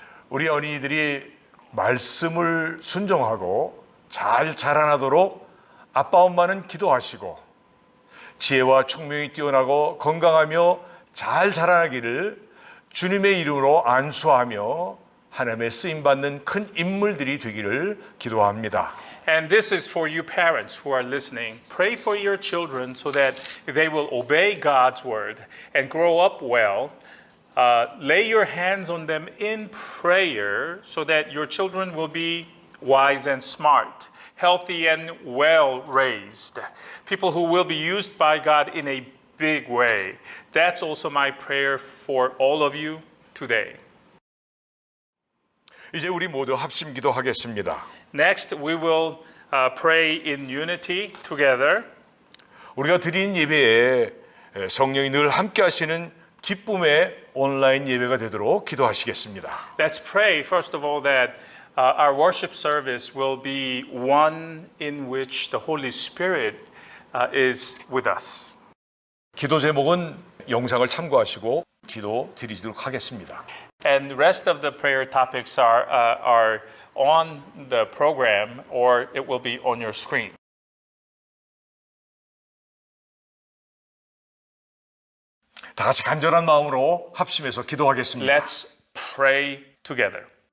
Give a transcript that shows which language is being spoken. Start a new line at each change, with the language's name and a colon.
Korean: 우리 어린이들이 말씀을 순종하고 잘 자라나도록 아빠 엄마는 기도하시고 지혜와 총명이 뛰어나고 건강하며 잘 자라나기를 주님의 이름으로 안수하며 하나님의 쓰임받는 큰 인물들이 되기를 기도합니다.
English: And this is for you parents who are listening. Pray for your children so that they will obey God's word and grow up well. Lay your hands on them in prayer so that your children will be wise and smart, healthy and well raised. People who will be used by God in a big way. That's also my prayer for all of you today.
Korean: 이제 우리 모두 합심 기도하겠습니다.
English: Next, we will pray in unity together.
Korean: 우리가 드린 예배에 성령이 늘 함께 하시는 기쁨의 온라인 예배가 되도록 기도하시겠습니다.
English: Let's pray, first of all, that our worship service will be one in which the Holy Spirit is with us.
Korean: 기도 제목은 영상을 참고하시고 기도 드리도록 하겠습니다.
English: And the rest of the prayer topics are on the program or it will be on your screen.
Korean: 다 같이 간절한 마음으로 합심해서 기도하겠습니다.
English: Let's pray together.